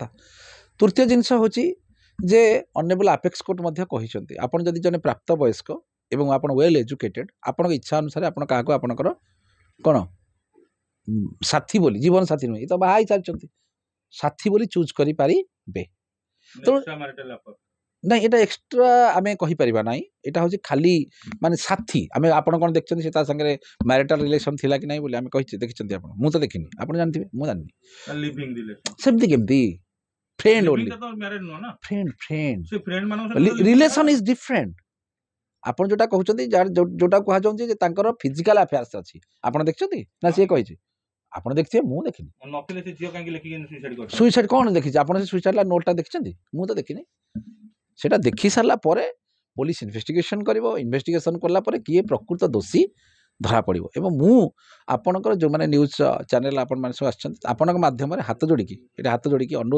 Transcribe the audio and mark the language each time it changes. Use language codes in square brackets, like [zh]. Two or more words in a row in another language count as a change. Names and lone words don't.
[or] ତୃତୀୟ ଜିନିଷ ହେଉଛି ଯେ [en] honourable apex court [or] ମଧ୍ୟ କହିଛନ୍ତି, ଆପଣ ଯଦି ଜଣେ ପ୍ରାପ୍ତ ବୟସ୍କ ଏବଂ ଆପଣ [en] well educated, [or] ଆପଣଙ୍କ ଇଚ୍ଛା ଅନୁସାରେ ଆପଣ କାହାକୁ ଆପଣଙ୍କର କ'ଣ ସାଥୀ ବୋଲି, ଜୀବନ ସାଥୀ ନୁହେଁ, ତ ବାହା ହେଇସାରିଛନ୍ତି, ସାଥୀ ବୋଲି ଚୁଜ୍ କରିପାରିବେ। ନାଇଁ, ଏଇଟା ଏକ୍ସଟ୍ରା ଆମେ କହିପାରିବା ନାହିଁ। ଏଇଟା ହେଉଛି ଖାଲି ମାନେ ସାଥୀ। ଆମେ ଆପଣ କ'ଣ ଦେଖିଛନ୍ତି ସେ ତା ସାଙ୍ଗରେ [en] marital relation [or] ଥିଲା କି ନାହିଁ ବୋଲି ଆମେ କହିଛେ, ଦେଖିଛନ୍ତି ଆପଣ? ମୁଁ ତ ଦେଖିନି, ଆପଣ ଜାଣିଥିବେ, ମୁଁ ଜାଣିନି। ସେମିତି କେମିତି? फ्रेंड लिविंग ओनली ଟା ତ ମ୍ୟାରେଜ ନୁହଁ ନା फ्रेंड ସେ ଫ୍ରେଣ୍ଡ ମାନଙ୍କ ସହିତ [en] relation is different [or] ଆପଣ ଯୋଉଟା କହୁଛନ୍ତି ଯୋଉଟା କୁହାଯାଉଛି ଯେ ତାଙ୍କର [en] physical affairs [or] ଅଛି ଆପଣ ଦେଖିଛନ୍ତି ନା ସିଏ କହିଛି ଆପଣ ଦେଖିଥିବେ ମୁଁ ଦେଖିନି ନଥିଲେ ସେ ଝିଅ କାହିଁକି ଲେଖିକି ସୁଇସାଇଡ କରିଛି ସୁଇସାଇଡ କଣ ଦେଖିଛି ଆପଣ ସେ [en] suicide note [or] ଦେଖିଛନ୍ତି ମୁଁ ତ ଦେଖିନି ସେଟା ଦେଖି ସାରିଲା ପରେ [en] police investigation [or] କରିବ ଇନଭେଷ୍ଟିଗେସନ କଲା ପରେ କିଏ ପ୍ରକୃତ ଦୋଷୀ ଧରା ପଡ଼ିବ ଏବଂ ମୁଁ ଆପଣଙ୍କର ଯେଉଁମାନେ [en] news channel [or] ଆପଣମାନେ ସବୁ ଆସିଛନ୍ତି ଆପଣଙ୍କ ମାଧ୍ୟମରେ ହାତ ଯୋଡ଼ିକି ଏଇଟା ହାତ ଯୋଡ଼ିକି ଅନୁରୋଧ